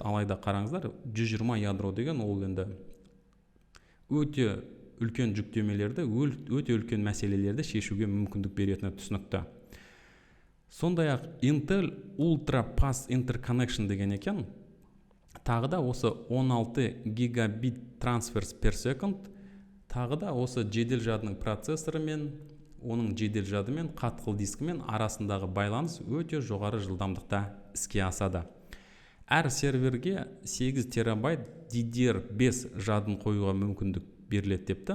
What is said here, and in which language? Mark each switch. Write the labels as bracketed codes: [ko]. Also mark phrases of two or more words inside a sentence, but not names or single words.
[kk] Алайда қараңыздар, 120 ядро деген ол енді өте үлкен жүктемелерді, өте үлкен мәселелерді шешуге мүмкіндік беретіні түсінікті. Сондай-ақ Intel Ultra Fast Interconnection деген екен. Тағы да осы 16 гигабит [en] transfers per second, [kk] тағы да осы жедел жадының процессоры мен оның жедел жады мен қатқыл дискімен арасындағы байланыс өте жоғары жылдамдықта іске асады. Әр серверге 8 терабайт DDR5 жадын қоюға мүмкіндік беріледі депті.